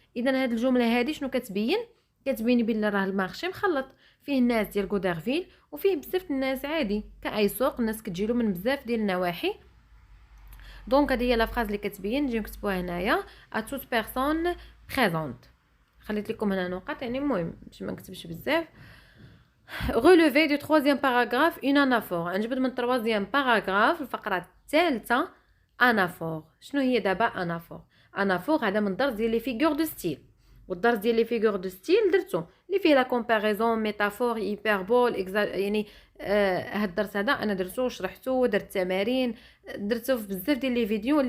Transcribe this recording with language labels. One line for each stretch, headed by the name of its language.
Arabic: اذا هاد الجمله هذه شنو كتبين؟ كتبين بلي راه المارشي مخلط فيه الناس ديال غوديرفيل وفيه بزاف الناس عادي كاي سوق الناس كتجيلو من بزاف ديال النواحي. دونك هذه هي لا فراز اللي كتبين نجيو نكتبوها هنايا
French: à toute personne présente.
Arabic: خليت لكم هنا نقاط يعني المهم باش ما نكتبش بزاف.
French: relevé du troisième paragraphe une anaphore.
Arabic: نجبد من
French: troisième paragraphe
Arabic: الفقره الثالثه anaphore. شنو هي دابا anaphore؟ anaphore هذا من درس ديال لي فيغور دو ستيل، والدرس ديال لي فيغور دو ستيل درتو اللي فيه لا كومباريزون ميتافور هيبربول يعني هاد الدرس هذا انا درتو وشرحتو ودرت تمارين درتو في بزاف ديال لي فيديو.